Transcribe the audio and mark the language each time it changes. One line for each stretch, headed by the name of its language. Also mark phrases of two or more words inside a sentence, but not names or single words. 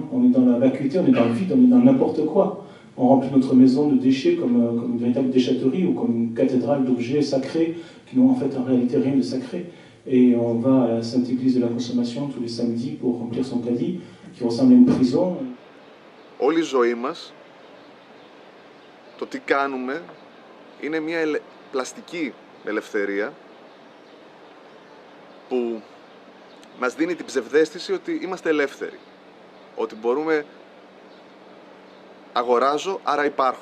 French: On est dans la vacuité, on est dans le vide, on est dans n'importe quoi. On remplit notre maison de déchets comme une véritable déchetterie ou comme une cathédrale d'objets sacrés qui n'ont en fait en réalité rien de sacré. Et on va à la Sainte Église de la Consommation tous les samedis pour remplir son caddie, qui ressemble à une prison.
Greek: Όλη η ζωή μας, το τι κάνουμε, είναι μια πλαστική ελευθερία που μας δίνει την ψευδαίσθηση ότι είμαστε ελεύθεροι. Ότι μπορούμε, αγοράζω, άρα υπάρχω.